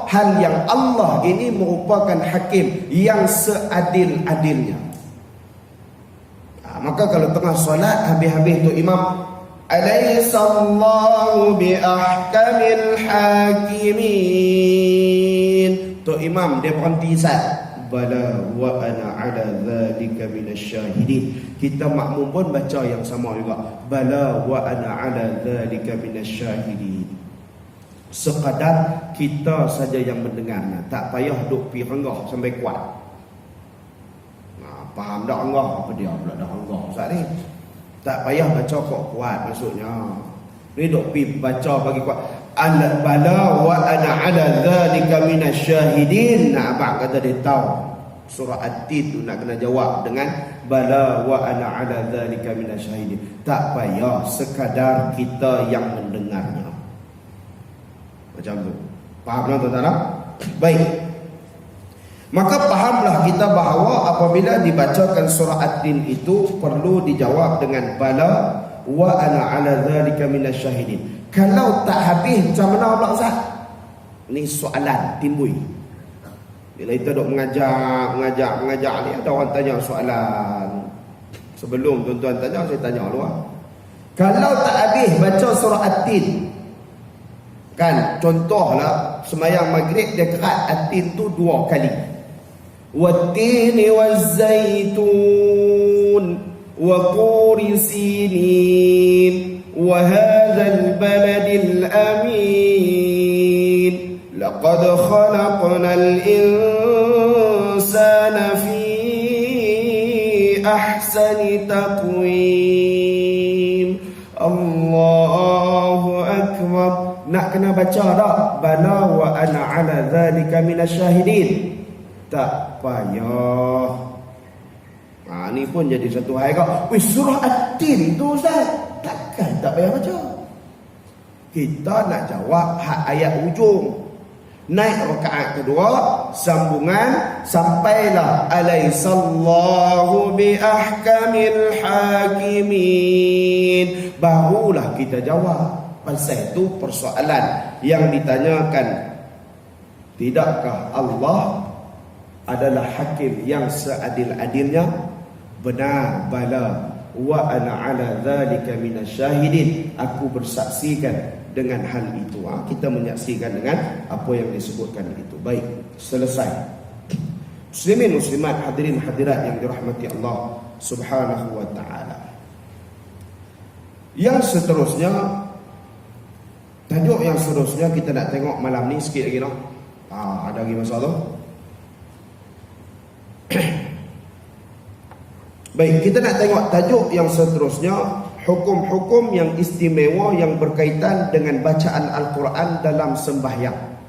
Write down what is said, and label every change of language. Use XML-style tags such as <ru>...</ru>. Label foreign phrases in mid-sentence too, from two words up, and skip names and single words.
<ms>Hal yang Allah ini merupakan hakim yang seadil-adilnya. Maka kalau tengah solat habis-habis tu imam</ms> <ar>أليس الله بأحكم الحاكمين,</ar> <ms>tu imam dia berhenti sat,</ms> <ar>بلى وأنا على ذلك من الشاهدين.</ar> <ms>Kita makmum pun baca yang sama juga,</ms> <ar>بلى وأنا على ذلك من الشاهدين.</ar> <ms>Sekadar kita saja yang mendengarnya, tak payah duk pi renggah sampai kuat. Faham tak renggah? Apa dia pula dah renggah Ustaz ni? Tak payah baca kok kuat maksudnya. Ni duk pi baca bagi kuat.</ms> <ar>ألا بلى وأنا على ذلك من الشاهدين.</ar> <ms>Nah, abang kata dia tahu surah At-Tin tu nak kena jawab dengan</ms> <ar>بلى وأنا على ذلك من الشاهدين.</ar> <ms>Tak payah, sekadar kita yang mendengarnya. Macam tu. Faham tak tuan-tuan? Baik. Maka fahamlah kita bahawa apabila dibacakan surah At-Tin itu perlu dijawab dengan</ms> <ar>بلى وأنا على ذلك من الشاهدين.</ar> <ms>Kalau tak habis macam mana pula Ustaz? Ni soalan timbul. Bila kita duk mengajar ni, ada orang tanya soalan. Sebelum tuan-tuan tanya, saya tanya dulu. Kalau tak habis baca surah At-Tin, kan contohlah sembahyang maghrib dia kerat At-Tin tu 2 kali.</ms> <ar>والتين والزيتون وطور سينين وهذا البلد الأمين لقد خلقنا الإنسان في أحسن تقويم. الله أكبر.</ar> <ms>Nak kena baca tak?</ms> <ar>بلى وأنا على ذلك من الشاهدين.</ar> <ms>Tak payah. Ni pun jadi satu hal kau. Surah At-Tin tu Ustaz, takkan tak payah baca. Kita nak jawab ayat ujung. Naik rakaat kedua, sambungan sampailah</ms> <ar>أليس الله بأحكم الحاكمين.</ar> <ms>Barulah kita jawab. Pasal itu persoalan yang ditanyakan, tidakkah Allah adalah hakim yang seadil-adilnya? Benar, bala.</ms> <ar>وأنا على ذلك من الشاهدين.</ar> <ms>Aku bersaksikan dengan hal itu. Kita menyaksikan dengan apa yang disebutkan itu. Baik, selesai. Muslimin muslimat, hadirin hadirat yang dirahmati Allah</ms> <ar>سبحانه وتعالى.</ar> <ms>Yang seterusnya, tajuk yang seterusnya kita nak tengok malam ni sikit lagi noh. Ada lagi masalah? Baik, kita nak tengok tajuk yang seterusnya, hukum-hukum yang istimewa yang berkaitan dengan bacaan Al-Quran dalam sembahyang.</ms>